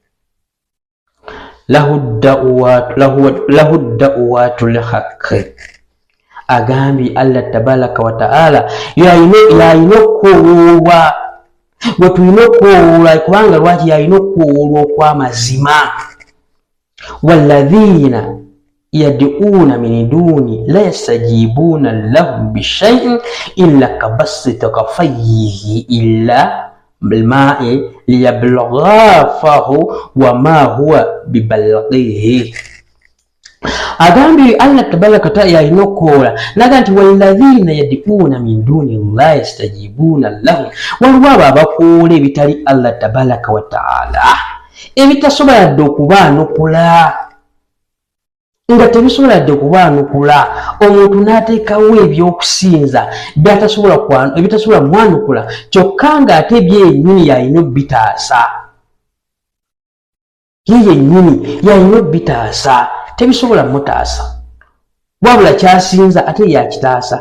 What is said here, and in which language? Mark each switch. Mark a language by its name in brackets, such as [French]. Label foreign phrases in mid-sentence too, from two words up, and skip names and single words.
[Arabic] له دعوة الحق [Ganda] agambye [Arabic] الله تبارك وتعالى [Ganda] yayina okuwoolwa bwe tulina okuwoolwa kubanga lwaki yayina okuwoolwa okw'amazima. [Arabic] والذين يدعون من دونه لا يستجيبون لهم بشيء إلا كباسط كفيه إلى الماء ليبلغ فاه وما هو ببالغه. agambye الله تبارك وتعالى [Ganda] yalina okukola naga nti [Arabic] والذين يدعون من دونه لا يستجيبون لهم, [Ganda] waliwo abo abakoola ebitali [Arabic] الله تبارك وتعالى [Ganda] ebitasobola yadde okubaanukula, nga tebisobola yadde okubaanukula. omuntu n'ateekawo ebyokusinza ebitasobola mwanukula kyokka ng'ate byennyini yalina obbitaasa, ye yennyini yalina obbitaasa, tebisobola mutaasa wabula kyasinza ate yakitaasa.